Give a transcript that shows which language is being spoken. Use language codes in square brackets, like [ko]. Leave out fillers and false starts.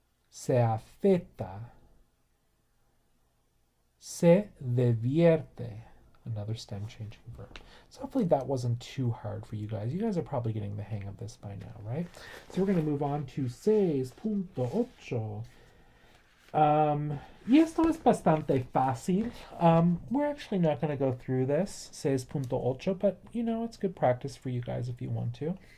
[es] Se afeita. Se divierte. [en] Another stem changing verb. So hopefully that wasn't too hard for you guys. You guys are probably getting the hang of this by now, right? So we're going to move on to 6.8. [es] Y esto es bastante fácil. [en] We're actually not going to go through this, 6.8, but you know, it's good practice for you guys if you want to.